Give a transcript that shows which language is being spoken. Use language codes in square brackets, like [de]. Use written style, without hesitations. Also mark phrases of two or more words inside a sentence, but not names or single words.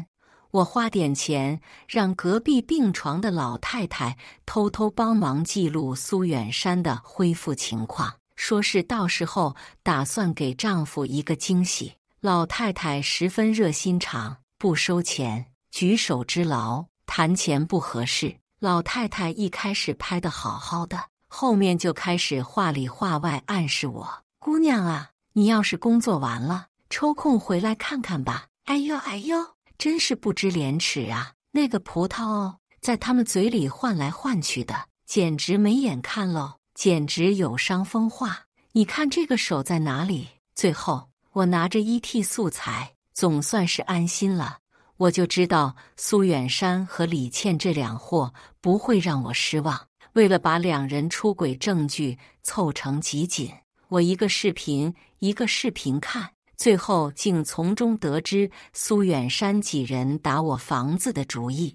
[zh] 我花點錢讓隔壁病床的老太太偷偷幫忙記錄蘇遠山的恢復情況，說是到時候打算給丈夫一個驚喜。老太太十分熱心腸，不收錢。舉手之勞，談錢不合適。老太太一開始拍得好好的，後面就開始話裡話外暗示我：姑娘啊，你要是工作完了，抽空回來看看吧。哎呦哎呦，真是不知廉恥啊！那個葡萄哦，在他們嘴裡換來換去的，簡直沒眼看嘍，簡直有傷風化。你看這個手在哪裡？最後我拿着 ET 素材，總算是安心了。我就知道蘇遠山和李倩這兩貨不會讓我失望。為了把兩人出軌證據湊成集錦，我一個視頻一個視頻看，最後竟從中得知蘇遠山幾人打我房子的主意。